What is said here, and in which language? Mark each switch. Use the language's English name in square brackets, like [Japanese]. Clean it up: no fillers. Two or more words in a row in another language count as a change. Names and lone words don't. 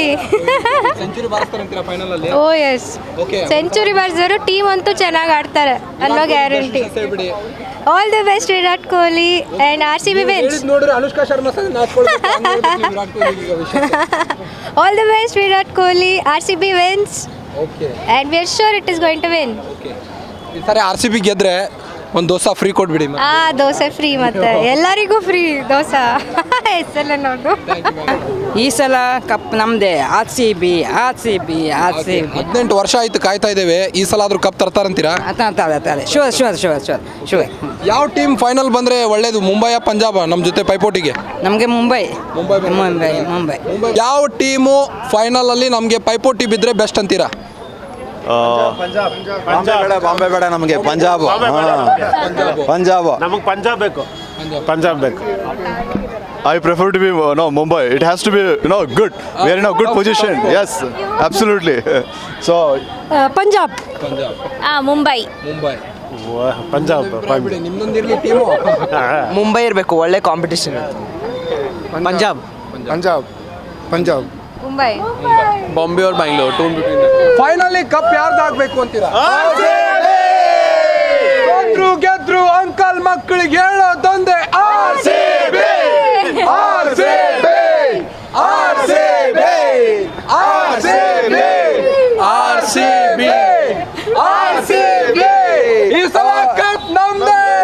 [Kannada] ಸೆಂಚುರಿ ಬಾರಿಸ್ತಾರೆ ಅಂತೀರಾ ಫೈನಲ್ ಅಲ್ಲಿ? [English] Oh yes, [Kannada] ಸೆಂಚುರಿ ಬಾರಿಸಿದ್ರು. ಟೀಮ್ ಅಂತೂ ಚೆನ್ನಾಗಿ ಆಡ್ತಾರೆ ಅನ್ನೋ ಗ್ಯಾರಂಟಿ. [English] All the best Virat Kohli and RCB wins. [Kannada] ನೋಡ್ರಿ, ಅನುಷ್ಕಾ ಶರ್ಮಾ [English] All the best Virat Kohli, RCB wins and we are sure it is going to win. [Kannada] ಈ ಸಾರಿ RCB ಗೆದ್ರೆ ಒಂದು ದೋಸೆ ಫ್ರೀ ಕೊಟ್ಬಿಡಿ. ದೋಸೆ ಫ್ರೀ, ಮತ್ತೆ ಎಲ್ಲರಿಗೂ ಫ್ರೀ ದೋಸೆ. ಹೆಸರಲ್ಲ ನೋಡು. ಈ ಸಲ ಕಪ್ ನಮ್ಮದೇ. RCB. 18 ವರ್ಷ ಆಯ್ತು ಕಾಯ್ತಾ ಇದ್ದೇವೆ, ಈ ಸಲ ಆದ್ರೂ ಕಪ್ ತರ್ತಾರಂತೀರಾ? ಶೂರ್. ಯಾವ ಟೀಮ್ ಫೈನಲ್ ಬಂದ್ರೆ ಒಳ್ಳೇದು, ಮುಂಬೈ ಪಂಜಾಬ್ ನಮ್ಮ ಜೊತೆ ಪೈಪೋಟಿಗೆ? ನಮಗೆ ಮುಂಬೈ. ಯಾವ ಟೀಮು ಫೈನಲ್ ಅಲ್ಲಿ ನಮಗೆ ಪೈಪೋಟಿ ಬಿದ್ರೆ ಬೆಸ್ಟ್ ಅಂತೀರಾ? ಬಾಂಬೆ ಬೇಡ ನಮಗೆ, ಪಂಜಾಬ್. ನಮಗೆ ಪಂಜಾಬ್ ಬೇಕು. [English] I prefer to be Mumbai. It has to be good. We are in a good position. Yes, absolutely. So [Kannada] ಪಂಜಾಬ್. ಮುಂಬೈ. ಪಂಜಾಬ್. ನಿಮ್ದೊಂದಿರ್ಲಿ ಟೀಮು. ಮುಂಬೈ ಇರಬೇಕು, ಒಳ್ಳೆ ಕಾಂಪಿಟೇಷನ್. ಪಂಜಾಬ್. ಮುಂಬೈ. ಬಾಂಬೆ और बैंगलोर ಫೈನಲಿ ಕಪ್ ಯಾರ್ದಾಗಬೇಕು ಅಂತೀರಾ? ಸೋತ್ರು ಗೆದ್ರು ಅಂಕಲ್ ಮಕ್ಕಳಿಗೆ ಹೇಳೋದೊಂದೇ RCB. ಈ ಸಲ ಕಪ್ ನಮ್ದೇ.